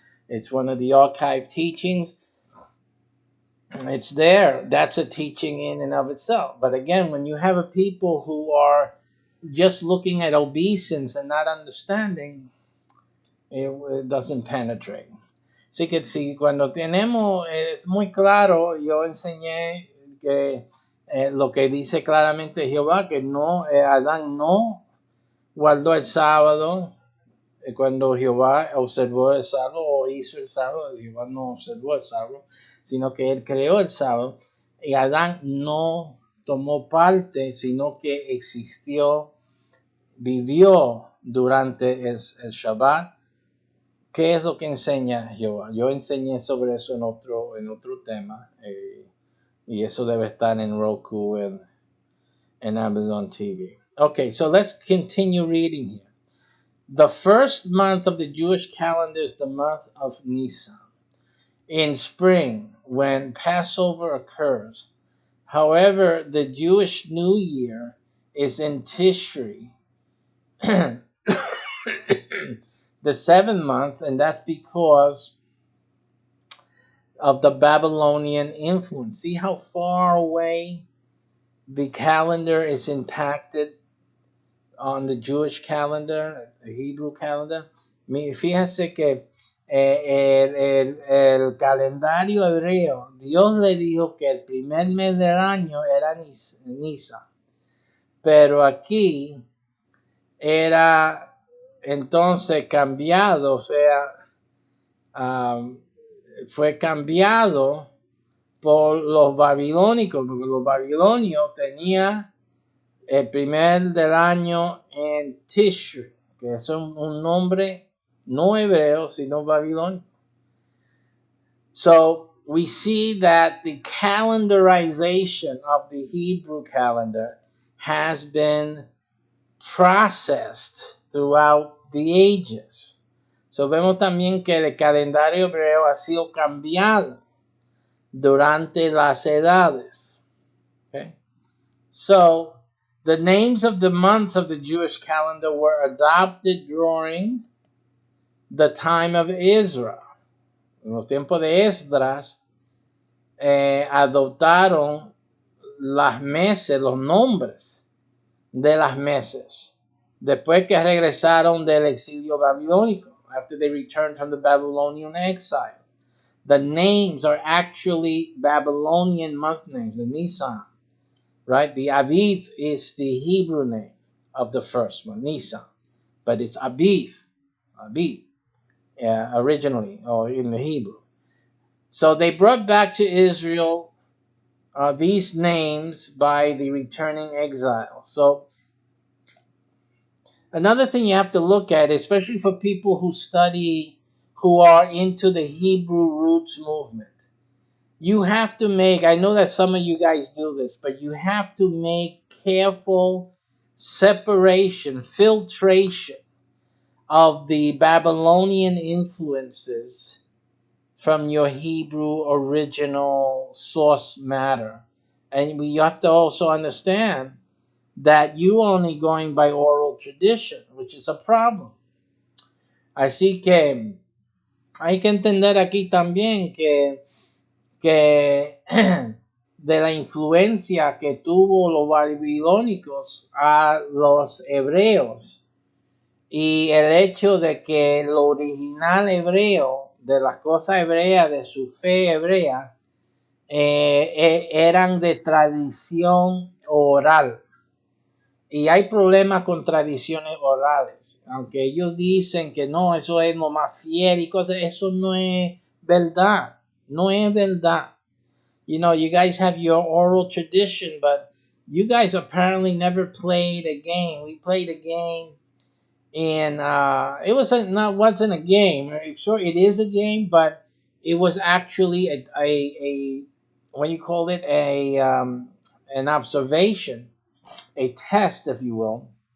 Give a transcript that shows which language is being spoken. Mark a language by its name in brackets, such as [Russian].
[English] It's one of the archive teachings. It's there. That's a teaching in and of itself. But again, when you have a people who are just looking at obeisance and not understanding, it doesn't penetrate. [Spanish] Así que si cuando tenemos, es muy claro, yo enseñé que lo que dice claramente Jehová, que no, Adán no guardó el sábado, cuando Jehová observó el sábado o hizo el sábado, Jehová no observó el sábado, sino que él creó el sábado, y Adán no tomó parte, sino que existió, vivió durante el Shabbat. ¿Qué es lo que enseña Jehová? Yo enseñé sobre eso en otro tema, y eso debe estar en Roku and Amazon TV. [English] Okay, so let's continue reading here. The first month of the Jewish calendar is the month of Nisan. In spring, when Passover occurs. However, the Jewish New Year is in Tishri, the seventh month, and that's because of the Babylonian influence. See how far away the calendar is impacted on the Jewish calendar, the Hebrew calendar. [Spanish] Fíjese que el calendario hebreo, Dios le dijo que el primer mes del año era Nisan, pero aquí era entonces cambiado, o sea, fue cambiado por los babilónicos, porque los babilonios tenían el primer del año en Tishri, que es un nombre no hebreo, sino babilónico. [English] So we see that the calendarization of the Hebrew calendar has been processed throughout the ages. [Spanish] So vemos también que el calendario hebreo ha sido cambiado durante las edades. [English] Okay? So the names of the months of the Jewish calendar were adopted during the time of Israel. [Spanish] En los tiempos de Esdras, adoptaron las meses, los nombres de las meses, después que regresaron del exilio babilónico, [English] after they returned from the Babylonian exile. The names are actually Babylonian month names, the Nisan, right? The Aviv is the Hebrew name of the first one, Nisan, but it's Aviv, originally, or in the Hebrew. So they brought back to Israel these names by the returning exile. So another thing you have to look at, especially for people who are into the Hebrew Roots movement, you have to make, I know that some of you guys do this, but you have to make careful separation, filtration of the Babylonian influences from your Hebrew original source matter. And you have to also understand that you only going by oral tradition, which is a problem. [Spanish] Así que hay que entender aquí también que de la influencia que tuvo los babilónicos a los hebreos y el hecho de que lo original hebreo, de las cosas hebreas, de su fe hebrea, eran de tradición oral. Y hay problemas con tradiciones orales. Aunque ellos dicen que no, eso es lo más fiel y cosas, eso no es verdad. No es verdad. [English] You know, you guys have your oral tradition, but you guys apparently never played a game. We played a game, and it wasn't a game. Sure, it is a game, but it was actually a what do you call it, an observation, a test, if you will.